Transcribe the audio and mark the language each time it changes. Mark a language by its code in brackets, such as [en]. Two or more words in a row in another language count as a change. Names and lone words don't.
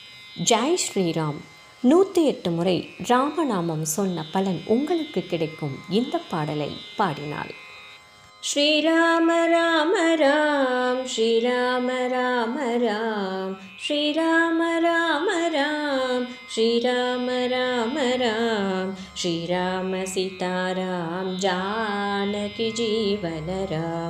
[ta] ஜெய் ஸ்ரீராம். 108 முறை ராமநாமம் சொன்ன பலன் உங்களுக்கு கிடைக்கும் இந்த பாடலை பாடினால். [hi] श्रीराम राम राम श्रीराम राम राम श्रीराम राम राम श्रीराम राम राम श्रीराम सीताराम जानकी जीवन राम